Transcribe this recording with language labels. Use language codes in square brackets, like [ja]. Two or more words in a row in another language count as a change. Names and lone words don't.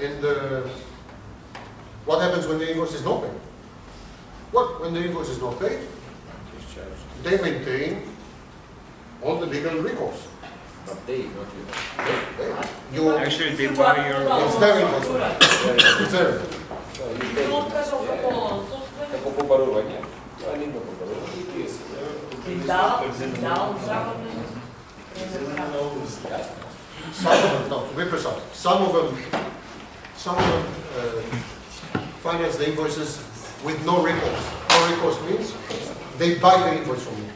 [en] And what happens when the invoice is not paid? Well, when the invoice is not paid, they maintain all the legal recourse. But they, not you. You Actually, they buy your... It's their invoice. It's their. [mk] Како побарување, тоа не има побарување, тие се. [en] To be precise, some of them finance the invoices with no recourse. No recourse means they buy the invoice from you.